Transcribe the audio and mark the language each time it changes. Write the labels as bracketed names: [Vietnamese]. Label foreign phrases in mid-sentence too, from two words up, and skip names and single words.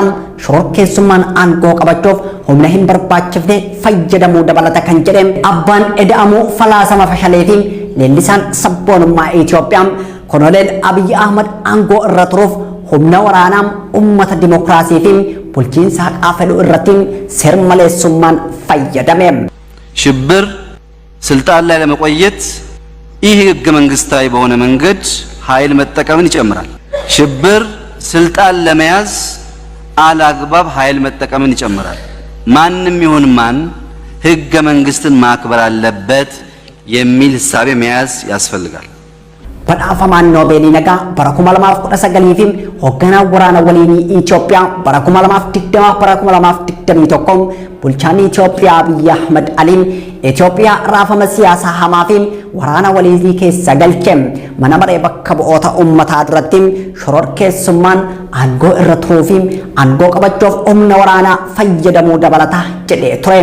[Oromo] Shororkeessummaan aangoo qabachuuf humna hin barbaachifne fayyadamuu dabalata kan jedhe abbaan eda'amuu falaasama fashaleetiin leellisaan sabboonummaa Itoophiyaa Koloneel Abiyyi Ahmad aangoo irra turuuf humna waraanaa ummata dimokiraasii fi bulchiinsa haqaa fedhu irratti seermaleessummaan fayyadame. [Amharic] ሽብር ስልጣን ላይ ለመቆየት ይህ ህገ መንግስታዊ በሆነ መንገድ ኃይል መጠቀምን ይጨምራል። ሽብር ስልጣን ለመያዝ አላግባብ ኃይል መጠቀምን ይጨምራል። ማንም ይሁን ማን ህገ መንግስትን ማክበር አለበት የሚል ሐሳብ መያዝ ያስፈልጋል። [Oromo] Badhaafamaan Noobeelii Nagaa bara 2019 fi hoogganaa waraana waliinii Itoophiyaa bara 2020 bara 2021 bulchaan Itoophiyaa Abiyyi Ahmad Aliin Itoophiyaa raafama siyaasaa hamaa fi waraana waliinii keessa galche mana maree bakka bu'oota uummataa duratti shororkeessummaan aangoo irra turuu fi aangoo qabachuuf humna waraanaa fayyadamuu dabalata jedhee ture.